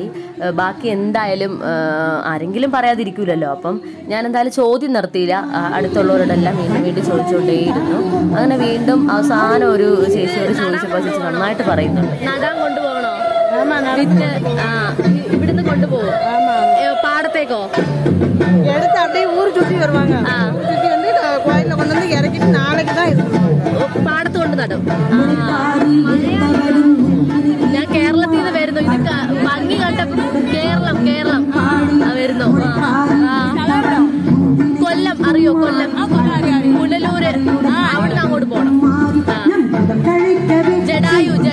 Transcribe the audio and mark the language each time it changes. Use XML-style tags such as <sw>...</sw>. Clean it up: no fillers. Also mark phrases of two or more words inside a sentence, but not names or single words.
<ml>ബാക്കി എന്തായാലും ആരെങ്കിലും പറയാതിരിക്കൂലല്ലോ. അപ്പം ഞാൻ എന്തായാലും ചോദ്യം നിർത്തിയില്ല, അടുത്തുള്ളവരോടെല്ലാം വീണ്ടും ചോദിച്ചുകൊണ്ടേയിരുന്നു. അങ്ങനെ വീണ്ടും അവസാനം ഒരു ചേച്ചിയോട് ചോദിച്ചപ്പോൾ ചേച്ചി നന്നായിട്ട് പറയുന്നുണ്ട്. നടാൻ കൊണ്ടുപോകണോ? ഇവിടുന്ന് കൊണ്ടുപോകും പാടത്തേക്കോ?</ml> <ta>எடுத்து அப்படியே ஊர் சுற்றி வருவாங்க. சுற்றி வந்து கோயிலில் கொண்டு வந்து இறக்கிட்டு நாளைக்கு தான் இருக்கும்.</ta> <ml>പാടത്ത് കൊണ്ട് നടും. ഞാൻ കേരളത്തിൽ നിന്ന് വരുന്നു. ഇത് ഭംഗി കണ്ട കേരളം വരുന്നു. കൊല്ലം അറിയോ? കൊല്ലം പുനലൂര് അവിടുന്ന് അങ്ങോട്ട് പോണം. ജഡായു</ml>